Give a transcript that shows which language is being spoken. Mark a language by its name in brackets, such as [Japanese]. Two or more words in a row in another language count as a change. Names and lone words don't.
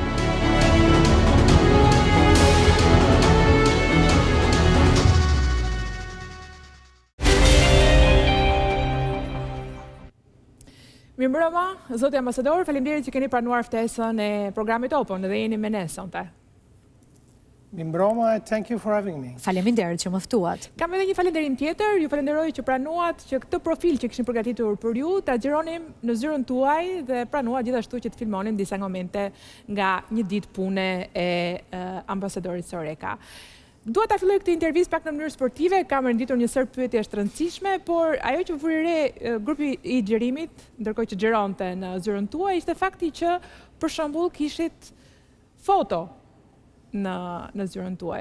[Albanian] Mirëmbrëma, zoti ambasador, faleminderit që keni pranuar ftesën e programit Open dhe jeni me ne sonte. Mirëmbrëma, [English] thank you for having me. [Albanian] Faleminderit që më ftuat. Kam edhe një falënderim tjetër, ju falenderoj që pranuat që këtë profil që kishim përgatitur për ju ta xhironim në zyrën tuaj dhe pranuat gjithashtu që të filmonim disa momente nga një ditë pune e ambasadorit Soreca. Dua ta filloj këtë intervistë pak në mënyrë sportive, kam renditur një sër pyetje të rëndësishme, por ajo që vuri re grupi i xhirimit, ndërkohë që xhironte në zyrën tuaj, ishte fakti që për shembull kishit foto në zyrën tuaj.